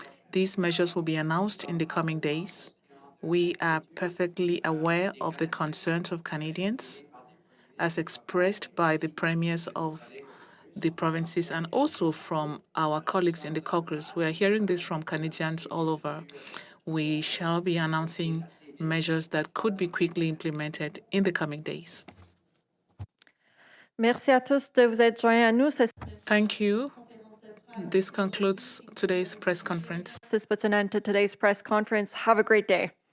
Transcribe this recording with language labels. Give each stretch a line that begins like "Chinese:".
English: These measures will be announced in the coming days. We are perfectly aware of the concerns of Canadians, as expressed by the premiers of the provinces and also from our colleagues in the caucus. We are hearing this from Canadians all over. We shall be announcing measures that could be quickly implemented in the coming days.
French: Merci à tous de vous être joints à nous.
English: Thank you. This concludes today's press conference. This puts an end to today's press conference. Have a great day.